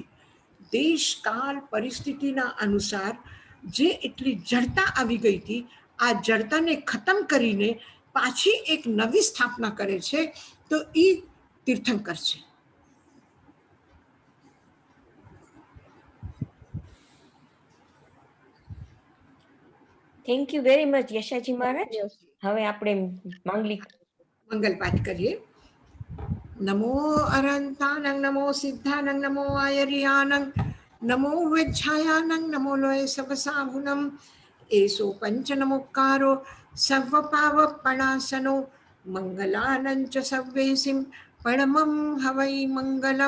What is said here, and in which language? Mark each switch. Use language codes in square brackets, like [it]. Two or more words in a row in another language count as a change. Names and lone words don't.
[gu] દેશ કાળ પરિસ્થિતિના અનુસાર જે એટલી જડતા આવી ગઈ હતી, આ જડતાને ખતમ કરીને પાછી એક નવી સ્થાપના કરે છે, તો એ તીર્થંકર છે. [en] thank you very much યશાજી મહારાજ. [gu] હવે આપણે મંગલ પાઠ કરીએ. [pra] नमो अरंतानं नमो सिद्धानं नमो आयर्यानं नमो वेच्छायानं नमो लोय सबसाहुनं एसो पंचनमुक्कारो सर्वपावपणासनो मंगलानं च सव्वेसिं परमं हवै मंगलम।